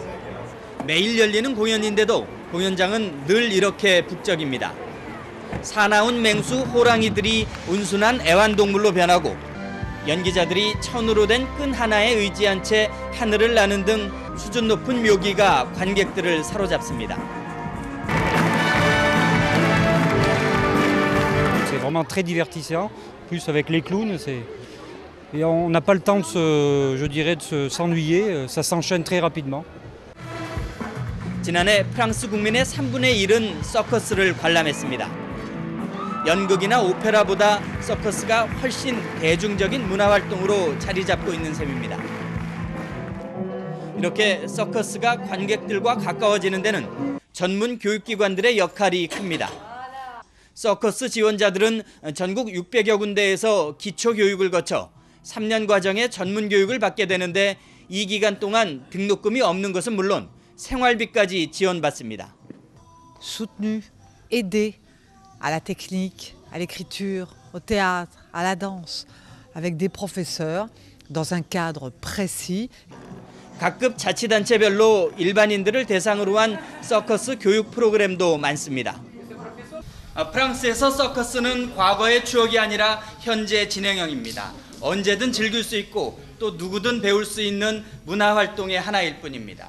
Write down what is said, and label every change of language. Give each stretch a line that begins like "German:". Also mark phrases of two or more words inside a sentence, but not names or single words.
Korean: 매일 열리는 공연인데도 공연장은 늘 이렇게 북적입니다. 사나운 맹수 호랑이들이 온순한 애완동물로 변하고 연기자들이 천으로 된 끈 하나에 의지한 채 하늘을 나는 등 수준 높은 묘기가 관객들을 사로잡습니다.
French: C'est vraiment très divertissant. Plus avec les clowns, et on n'a pas le temps de s'ennuyer. Ça s'enchaîne très rapidement.
Korean: 지난해 프랑스 국민의 3분의 1은 서커스를 관람했습니다. 연극이나 오페라보다 서커스가 훨씬 대중적인 문화활동으로 자리 잡고 있는 셈입니다. 이렇게 서커스가 관객들과 가까워지는 데는 전문 교육기관들의 역할이 큽니다. 서커스 지원자들은 전국 600여 군데에서 기초교육을 거쳐 3년 과정의 전문 교육을 받게 되는데 이 기간 동안 등록금이 없는 것은 물론 생활비까지 지원받습니다.
French: Soutenu, aidé à la technique, à l'écriture, au théâtre, à la danse, avec des professeurs dans un cadre précis.
Korean: 각급 자치단체별로 일반인들을 대상으로 한 서커스 교육 프로그램도 많습니다. 프랑스에서 서커스는 과거의 추억이 아니라 현재 진행형입니다. 언제든 즐길 수 있고 또 누구든 배울 수 있는 문화활동의 하나일 뿐입니다.